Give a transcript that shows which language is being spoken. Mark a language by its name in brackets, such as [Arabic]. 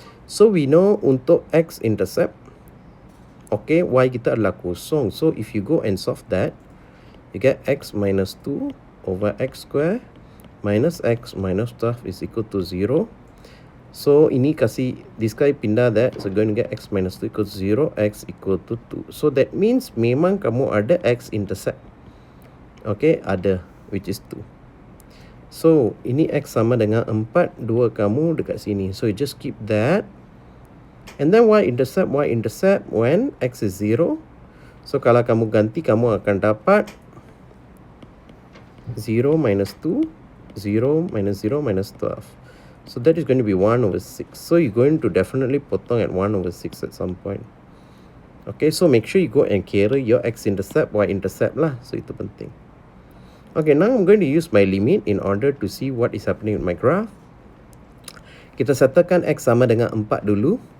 [English] So we know [Malay] untuk x-intercept, okay, y kita adalah kosong. [English] So if you go and solve that, you get x minus 2 over x square minus x minus 12 is equal to 0. So [Malay] ini kasih [English] this guy [Malay] pindah [English] that, so going to get x minus 2 equal to 0, x equal to 2. So that means [Malay] memang kamu ada [English] x-intercept. Okay, [Malay] ada, [English] which is 2. [Malay] So ini x sama dengan 4, 2 kamu dekat sini. [English] So you just keep that. And then y-intercept when x is 0. So [Malay] kalau kamu ganti, kamu akan dapat [English] 0 minus 2, 0 minus 0 minus 12. So that is going to be 1 over 6. So you're going to definitely potong at 1 over 6 at some point. Okay, so make sure you go and carry your x-intercept, y-intercept lah. [Malay] So itu penting. [English] Okay, now I'm going to use my limit in order to see what is happening with my graph. [Malay] Kita settlekan x sama dengan 4 dulu.